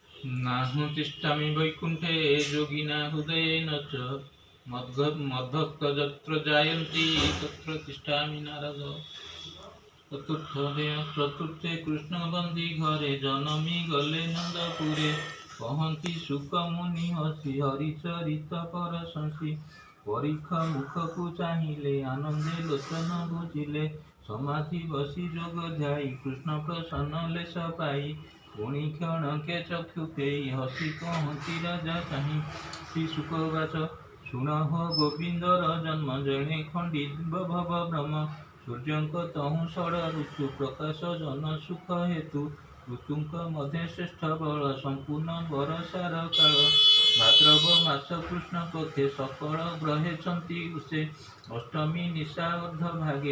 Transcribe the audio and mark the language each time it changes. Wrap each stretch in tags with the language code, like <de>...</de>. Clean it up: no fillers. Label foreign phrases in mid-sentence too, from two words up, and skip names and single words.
<sa>नाहं तिष्ठामि वैकुण्ठे योगिना हृदयेन च मद्भक्तजत्र जायन्ति तत्र तिष्ठामि नारद।</sa> <or>ଚତୁର୍ଥେ କୃଷ୍ଣବନ୍ଦୀ ଘରେ ଜନମି ଗଲେ ନନ୍ଦପୁରେ କହନ୍ତି ଶୁକମୁନି ହସି ହରିଚରିତ ପ୍ରଶଂସି ପରୀକ୍ଷା मुखକୁ ଚାହିଁଲେ ଆନନ୍ଦେ ଲୋଚନ ବୁଝିଲେ ସମାଧି ବସି ଯୋଗ ଧ୍ୟାଇ କୃଷ୍ଣ ପ୍ରସନ୍ନ ଲେଶ ପାଇ ପୁଣି କ୍ଷଣକେ ଚକ୍ଷୁ ପେଇ ହସି କହନ୍ତି ରାଜା ଚାହିଁ ଶ୍ରୀ ଶୁକବାଚ ଶୁଣ ହୋ ଗୋବିନ୍ଦର ଜନ୍ମ ଜଣେ ଖଣ୍ଡିବ ଭବ ଭ୍ରମ ସୂର୍ଯ୍ୟଙ୍କ ତହୁଁ ଷଡ଼ ଋତୁ ପ୍ରକାଶ ଜନ ସୁଖ ହେତୁ ଋତୁଙ୍କ ମଧ୍ୟ ଶ୍ରେଷ୍ଠ ବଳ ସମ୍ପୂର୍ଣ୍ଣ ବରଷାର କାଳ ଭାଦ୍ରବ ମାସ କୃଷ୍ଣ ପକ୍ଷେ ସକଳ ଗ୍ରହେଛନ୍ତି ଉଷେ ଅଷ୍ଟମୀ ନିଶା ଅର୍ଦ୍ଧ ଭାଗେ</or>